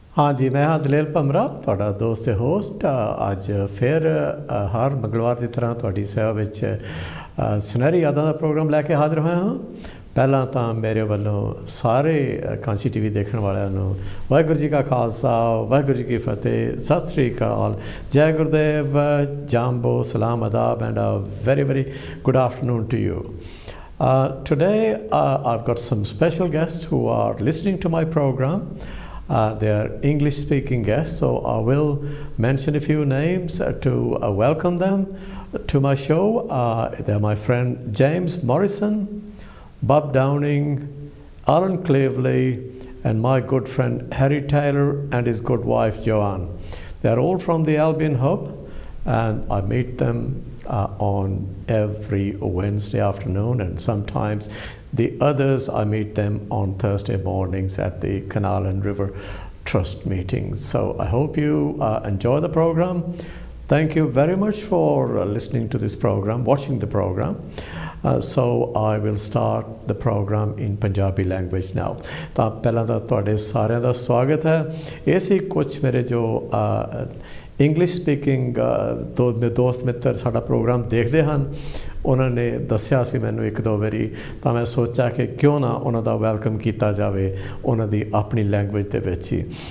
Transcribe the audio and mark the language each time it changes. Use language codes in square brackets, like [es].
[pa] हाँ जी, मैं हाँ दलेल भमरा ਤੁਹਾਡਾ ਦੋਸਤ ਤੇ ਹੋਸਟ। ਅੱਜ ਫਿਰ ਹਰ ਮੰਗਲਵਾਰ ਦੀ ਤਰ੍ਹਾਂ ਤੁਹਾਡੀ ਸੇਵਾ ਵਿੱਚ ਸੁਨਹਿਰੀ ਯਾਦਾਂ ਦਾ ਪ੍ਰੋਗਰਾਮ ਲੈ ਕੇ ਹਾਜ਼ਰ ਹੋਇਆ ਹਾਂ। ਪਹਿਲਾਂ ਤਾਂ ਮੇਰੇ ਵੱਲੋਂ ਸਾਰੇ ਕਾਂਸੀ ਟੀਵੀ ਦੇਖਣ ਵਾਲਿਆਂ ਨੂੰ ਵਾਹਿਗੁਰੂ ਜੀ ਕਾ ਖਾਲਸਾ, ਵਾਹਿਗੁਰੂ ਜੀ ਕੀ ਫਤਿਹ, ਸਤਿ ਸ੍ਰੀ ਅਕਾਲ, ਜੈ ਗੁਰਦੇਵ, ਜਾਂਬੋ, ਸਲਾਮ, ਆਦਾਬ, [en] and a very, very good afternoon to you. Today I've got some special guests who are listening to my program. They are English-speaking guests, so I will mention a few names to welcome them to my show. They're my friend James Morrison, Bob Downing, Alan Cleveley, and my good friend Harry Taylor and his good wife Joanne. They're all from the Albion Hub, and I meet them on every Wednesday afternoon, and sometimes the others I meet them on Thursday mornings at the Canal and River Trust meetings. So I hope you enjoy the program. Thank you very much for listening to this program, watching the program. So I will start the program in Punjabi language now. [pa] ਤਾਂ ਪਹਿਲਾਂ ਤਾਂ ਤੁਹਾਡੇ ਸਾਰਿਆਂ ਦਾ ਸਵਾਗਤ ਹੈ। ਇਹ ਸੀ ਕੁਛ ਮੇਰੇ ਜੋ ਇੰਗਲਿਸ਼ ਸਪੀਕਿੰਗ ਦੋਸਤ ਮਿੱਤਰ ਸਾਡਾ ਪ੍ਰੋਗਰਾਮ ਦੇਖਦੇ ਹਨ। ਉਹਨਾਂ ਨੇ ਦੱਸਿਆ ਸੀ ਮੈਨੂੰ ਇੱਕ ਦੋ ਵਾਰੀ, ਤਾਂ ਮੈਂ ਸੋਚਿਆ ਕਿ ਕਿਉਂ ਨਾ ਉਹਨਾਂ ਦਾ ਵੈਲਕਮ ਕੀਤਾ ਜਾਵੇ ਉਹਨਾਂ ਦੀ ਆਪਣੀ ਲੈਂਗੁਏਜ ਦੇ ਵਿੱਚ ਹੀ।